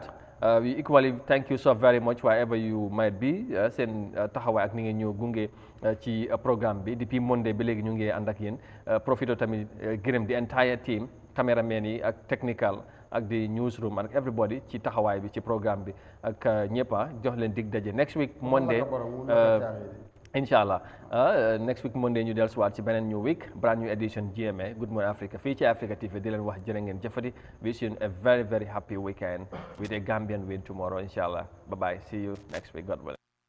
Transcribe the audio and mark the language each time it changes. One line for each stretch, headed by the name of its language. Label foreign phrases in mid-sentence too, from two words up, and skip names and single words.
English: we equally thank you so very much wherever you might be
Wolof: seen taxawaay ak ni ngeen ñëw gunge ci programme bi depuis Monday bi léegi ñu ngi ànd ak yéen profito tamit gërëm
English: the entire team
Wolof: caméraman yi ak technical ak di newsroom ak everybody ci taxawaay bi ci programme bi ak ñëppa jox leen dig daje
English: next week Monday
Wolof: inshallah
English: next week Monday
Wolof: ñu dellusiwaat ci beneen
English: new week brand new edition
Wolof: GMA Good Morning Africa fii ci Africa TV di leen wax jërë ngeen jëfati
English: wish you a very very happy weekend with a Gambian win tomorrow inshallah bye bye see you next week God willing